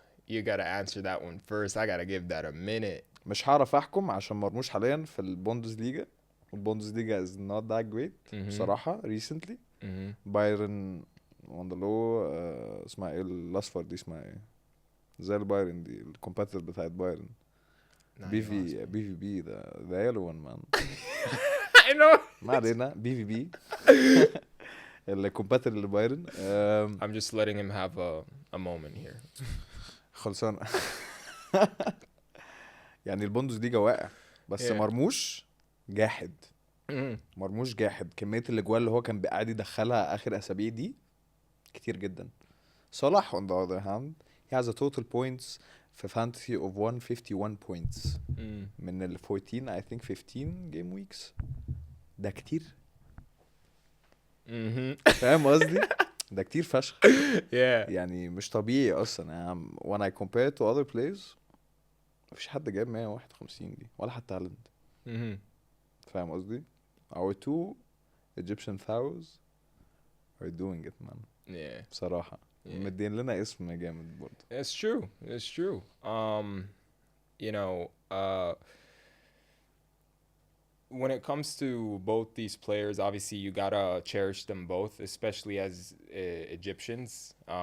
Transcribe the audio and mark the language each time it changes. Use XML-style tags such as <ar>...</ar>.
<en>You gotta answer that one first. I gotta give that a minute.</en> <ar>مش هعرف أحكم عشان مرموش حاليا في البوندسليجا.</ar> <en>البوندسليجا is not that great</en> <ar>بصراحة</ar> <en>recently. Bayern on the low.</en> <ar>اسمها ايه الأصفر دي؟ اسمها ايه؟ زي البايرن دي الكومباتيتور بتاعت بايرن.</ar> <en>Nah,</en> <ar>بي</ar> <en>you lost</en> <ar>في</ar> <en>me.</en> <ar>بي في بي ده يلون مان.</ar> <en>I know.</en> <ar>ما علينا بي في بي الكومباتر اللي بايرن.</ar> <en>I'm just letting him have a moment here.</en> <ar>خلصان. يعني البوندسليجا واقع بس</ar> <en>Yeah.</en> <ar>مرموش جاحد. Mhm. مرموش جاحد. كمية الاجوال اللي هو كان قاعد يدخلها اخر اسابيع دي كتير جدا.</ar> <en>صلاح on the other hand he has a total points في fantasy of 151 points</en> <ar>من ال</ar> <en>14 I think 15 game weeks.</en> <ar>ده كتير. فاهم قصدي؟ ده كتير فشخ.</ar> <en>Yeah.</en> <ar>يعني مش طبيعي اصلا. يعني</ar> <en>when I compare to other players</en> <ar>مفيش حد جايب 151 دي ولا حتى هالاند. فاهم قصدي؟</ar> <en>our two Egyptian Pharaohs are doing it man. Yeah.</en> <ar>بصراحة مدين لنا اسم جامد برضه.</ar> <en>It's true. It's true. You know, when it comes to both these players, obviously you gotta cherish them both, especially as Egyptians.</en>